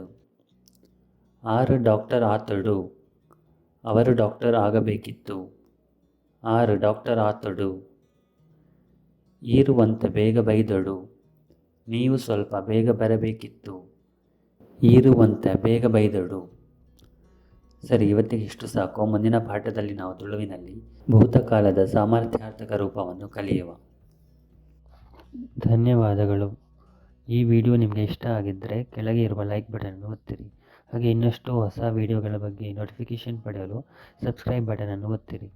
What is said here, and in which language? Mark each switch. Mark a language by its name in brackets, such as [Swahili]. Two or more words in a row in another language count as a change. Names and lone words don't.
[Tulu] ಆರು ಡಾಕ್ಟರ್ ಆತೊಡು, [Kannada] ಅವರು ಡಾಕ್ಟರ್ ಆಗಬೇಕಿತ್ತು. [Tulu] ಆರು ಡಾಕ್ಟರ್ ಆತೊಡು. ಈರು ಒಂತ ಬೇಗ ಬೈದೊಡು, [Kannada] ನೀವು ಸ್ವಲ್ಪ ಬೇಗ ಬರಬೇಕಿತ್ತು. [Tulu] ಈರು ಒಂತ ಬೇಗ ಬೈದೊಡು. ಸರಿ, [Kannada] ಇವತ್ತಿಗೆ ಇಷ್ಟು ಸಾಕು. ಮುಂದಿನ ಪಾಠದಲ್ಲಿ ನಾವು ತುಳುವಿನಲ್ಲಿ ಭೂತಕಾಲದ ಸಾಮರ್ಥ್ಯಾರ್ಥಕ ರೂಪವನ್ನು ಕಲಿಯುವ. ಧನ್ಯವಾದಗಳು. ಈ ವಿಡಿಯೋ ನಿಮಗೆ ಇಷ್ಟ ಆಗಿದ್ದರೆ ಕೆಳಗೆ ಇರುವ ಲೈಕ್ ಬಟನನ್ನು ಒತ್ತಿರಿ. ಹಾಗೆ ಇನ್ನಷ್ಟು ಹೊಸ ವಿಡಿಯೋಗಳ ಬಗ್ಗೆ ನೋಟಿಫಿಕೇಷನ್ ಪಡೆಯಲು ಸಬ್ಸ್ಕ್ರೈಬ್ ಬಟನನ್ನು ಒತ್ತಿರಿ.